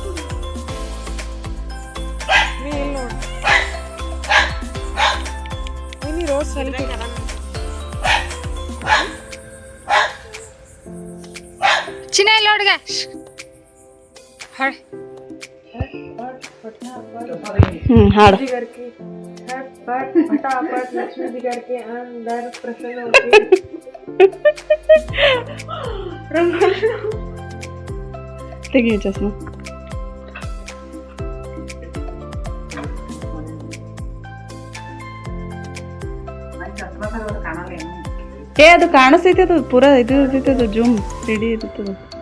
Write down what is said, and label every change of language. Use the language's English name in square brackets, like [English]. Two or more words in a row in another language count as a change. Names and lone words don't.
[Kannada] ನೀ ಇಲ್ಲಿ ನೋಡಿ, ನೀ ರೋಸ್ ಸ್ವಲ್ಪ ಚಿನ್ನ ಇಲ್ಲಿ ನೋಡ್ಗ. ಹಾಡು ಹಾಡು. [Hindi] फटाफट लक्ष्मी जी घर के अंदर प्रसन्न होती [Kannada] ತೆಗಿ ಚಸ್ಮಾ. ಏ ಅದು ಕಾಣಿಸ್ತೈತಿ, ಅದು ಪೂರಾ ಇದು ಇರ್ತೈತೆ, ಜೂಮ್ 3D ಇರ್ತದೆ.